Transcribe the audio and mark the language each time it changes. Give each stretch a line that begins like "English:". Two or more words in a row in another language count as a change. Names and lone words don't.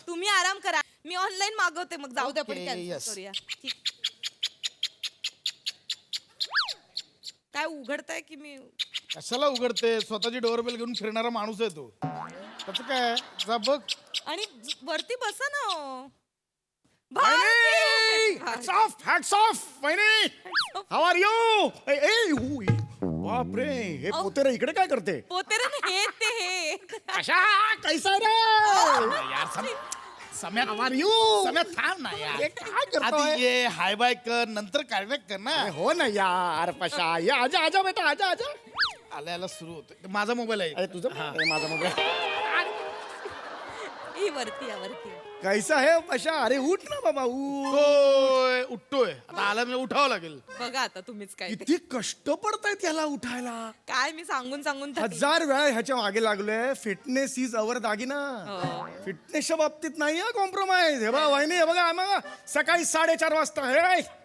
Marathi: तुम्ही आराम करा, मी ऑनलाईन मागवते. मग जाऊ द्या, पण
English: Okay, cancel yes.
Marathi: करूया. ठीक. काय उघडताय की मी? कशाला उघडते, स्वतःची डोअरबेल घेऊन फिरणारा माणूस आहे तो. त्याचं काय, जा बघ. आणि वरती बसा ना हो.
English: Hats off, hats off, वहिनी. How are you?
Marathi: बापरे, हे पोतेरे इकडे काय करते? पोतेरे हे ते हे. कशा कैसा रे? यार सम्या, How are you? सम्या थांब ना यार. हे काय आधी करतोय? ये हाय बाय कर, नंतर कनेक्ट कर ना. अरे हो ना यार, पशा
Hindi: ये आजा आजा बेटा, आजा आजा.
Marathi: आला याला सुरू होतं. माझा मोबाईल आहे. अरे तुझं हे माझा मोबाईल. ही वरती या, वरती या.
Hindi: कैसा है
Marathi: पशा? अरे उठ ना बाबा, उठ. उठतोय उठतोय, आता आला मी उठावं लागेल. बघा आता तुम्हीच काय ते. किती कष्ट पडतायत याला उठायला. काय मी सांगून सांगून थकले. 1000 वेळा ह्याच्या मागे लागलोय.
English: fitness is our दागिना.
Marathi: फिटनेसच्या बाबतीत नाही हा कॉम्प्रोमाइज. हे बघा वहिनी, हे बघा मग सकाळी 4:30 वाजता हे